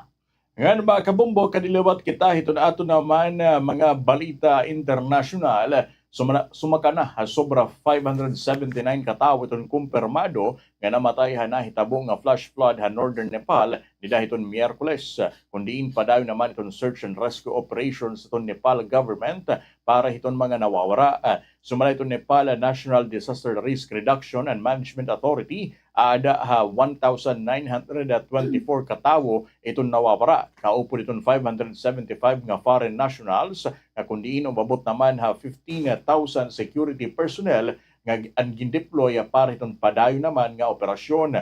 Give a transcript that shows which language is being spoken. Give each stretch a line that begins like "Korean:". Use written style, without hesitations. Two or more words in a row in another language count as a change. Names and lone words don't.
Waray: Nga ba kabumbo kadilawat kita iton ato naman mga balita internasyonal. Sumaka na sobra 579 katawo iton kumpirmado nga namatay na hitabo nga
English: flash flood
Waray: ha Northern Nepal nida iton Miyerkules. Kundiin padayon naman iton
English: search and rescue operations
Waray: iton Nepal government para iton mga nawawara. Sumala iton Nepal National Disaster Risk Reduction and Management Authority ada ha 1,924 katawo iton nawawara. Kaupo iton 575 nga
English: foreign nationals
Waray: nga kundiin umabot naman ha 15,000
English: security personnel
Waray: nga gindeploy para iton padayon naman nga operasyon.